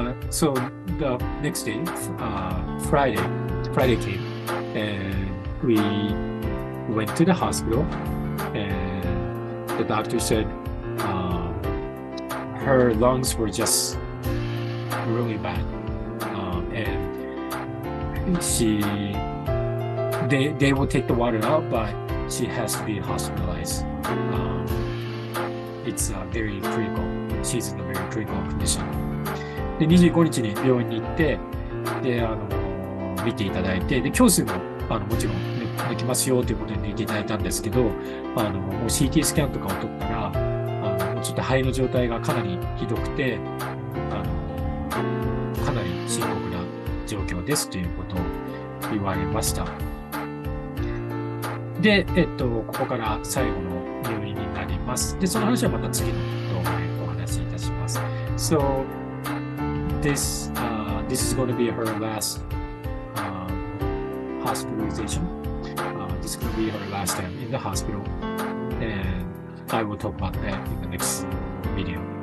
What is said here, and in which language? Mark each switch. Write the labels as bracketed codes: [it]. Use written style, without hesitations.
[en] So the next day, Friday came, and we went to the hospital, and the doctor said her lungs were just really bad, and they will take the water out, but she has to be hospitalized. It's very critical. She's in a very critical condition. [ja] で、25日に病院に行って、で、見ていただいて、で、胸水も、もちろん抜きますよということで抜いていただいたんですけど、もう CT スキャンとかを取ったら、ちょっと肺の状態がかなりひどくて、かなり深刻な状況ですということを言われました。で、ここから最後の入院になります。で、その話はまた次の動画でお話しいたします。 [en] So, this is going to be her last hospitalization. This is going to be her last time in the hospital. And I will talk about that in the next video.